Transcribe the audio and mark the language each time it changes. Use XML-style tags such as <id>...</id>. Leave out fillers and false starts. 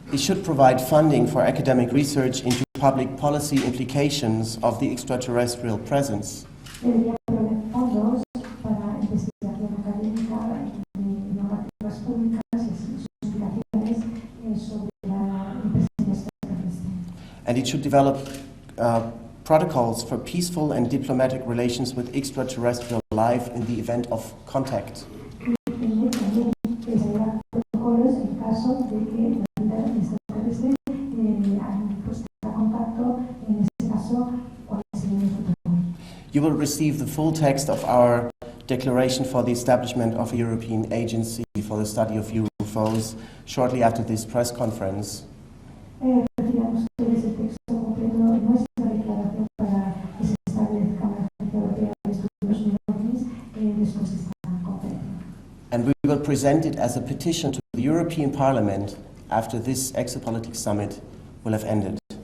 <en>It should provide funding for academic research into public policy implications of the extraterrestrial presence.</en> <es>Debería proveer fondos para investigación académica de normativas públicas y sus implicaciones sobre la presencia extraterrestre.</es> <en>And it should develop protocols for peaceful and diplomatic relations with extraterrestrial life in the event of contact.</en> <es>También desarrollar protocolos en caso de que la vida extraterrestre han puesto en contacto, en este caso, cuál sería el protocolo.</es> <en>You will receive the full text of our declaration for the establishment of a European agency for the study of UFOs shortly after this press conference.</en> <es>Recibirán ustedes el texto completo de nuestra declaración para que se establezca una agencia europea de estudios de ovnis después de esta conferencia.</es> <en>And we will present it as a petition to the European Parliament after this Exopolitics Summit will have ended.</en>